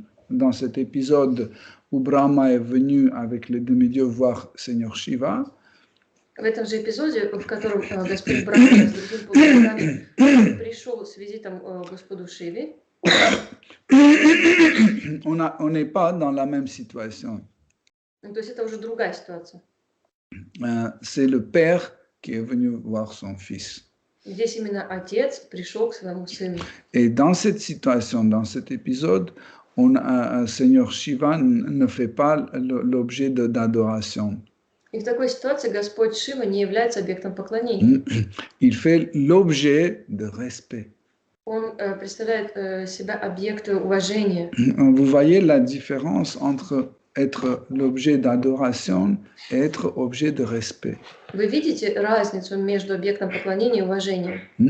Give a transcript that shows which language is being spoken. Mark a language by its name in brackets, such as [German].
[French] Dans cet épisode où Brahma est venu avec les demi-dieux voir Seigneur Shiva, [Russian] в этом же эпизоде, в котором Господь Брахма с другим полубогами пришел с визитом к Господу Шиве, [French] on n'est pas dans la même situation. [Russian] То есть это уже другая ситуация. [French] C'est le père qui est venu voir son fils. [Russian] Здесь именно отец пришел к своему сыну. [French] Et dans cette situation, dans cet épisode, Seigneur Shiva ne fait pas l'objet d'adoration. [Russian] И в такой ситуации Господь Шива не является объектом поклонения. [French] Il fait l'objet de respect. [Russian] Он представляет себя объект уважения. [French] Vous voyez la différence entre être l'objet d'adoration et être objet de respect. [Russian] Вы видите разницу между объектом поклонения и уважением?